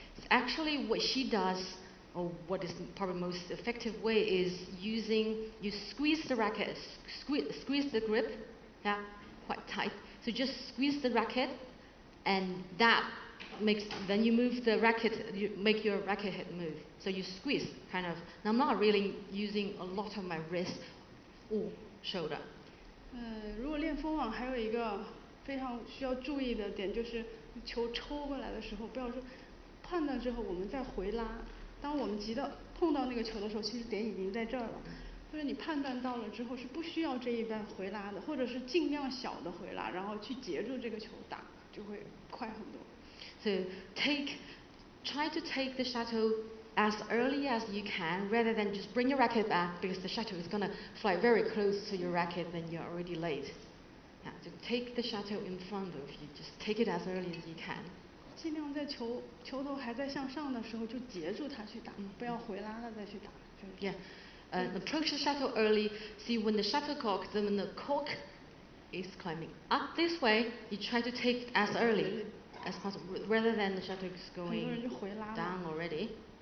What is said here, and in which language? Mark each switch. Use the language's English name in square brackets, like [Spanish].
[English] Actually, what she does, or what is probably most effective way, is you squeeze the racket, squeeze the grip, yeah, quite tight. So just squeeze the racket, and that then you move the racket, you make your racket head move. So you squeeze, kind of. Now I'm not really using a lot of my wrist or shoulder. [Chinese] 如果练封网还有一个非常需要注意的点，就是球抽过来的时候，不要说判断之后我们再回拉。当我们碰到那个球的时候，其实点已经在这儿了。就是你判断到了之后是不需要这一半回拉的，或者是尽量小的回拉，然后去截住这个球打，就会快很多。 [English] So try to take the shuttle as early as you can, rather than just bring your racket back, because the shuttle is going to fly very close to your racket, then you're already late. Yeah, so take the shuttle in front of you, just take it as early as you can. [Chinese] 尽量在球头还在向上的时候就截住它去打，不要回拉了再去打。 [English] Yeah, approach the shuttle early. See when the shuttlecock, when the cork is climbing up this way, you try to take as early as possible, rather than the shuttle is going down already.